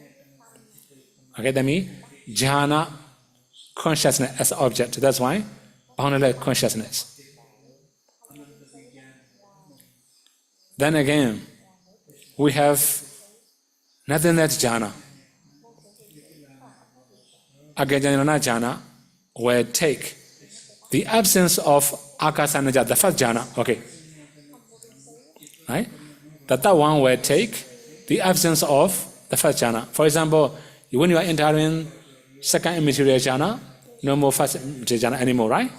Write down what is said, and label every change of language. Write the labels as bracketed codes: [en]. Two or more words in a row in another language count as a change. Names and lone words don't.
[en] Okay, that means jhana consciousness as object. That's why boundless consciousness. Then again, we have nothingness jhana. Agajnana jhana will take the absence of akasanaja, the first jhana. Okay. Right? The third one will take the absence of the first jhana. For example, when you are entering second immaterial jhana, no more first immaterial jhana anymore, right?